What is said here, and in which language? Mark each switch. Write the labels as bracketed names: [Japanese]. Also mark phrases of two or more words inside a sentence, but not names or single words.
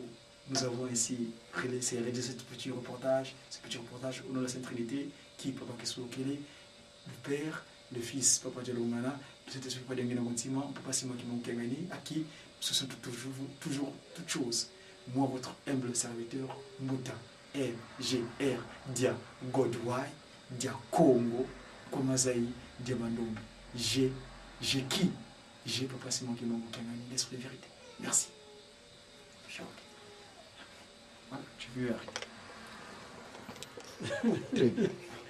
[French] Nous avons ici réalisé ce petit reportage au nom de la Sainte Trinité, qui Papa Kesokele, le Père, le Fils, Papa Dialongana, le Saint-Esprit, Papa Diangena Kontima, Papa Simon Kimbango Kangani, à qui ce sont toujours toutes choses. Moi, votre humble serviteur, Mouta, MGR, Dia Godwai, Dia Congo, Komazai, Dia Mandombe. J'ai qui? J'ai Papa Simon Kimbango Kangani, l'Esprit de vérité. Merci. Voilà, j'ai vu arrêter.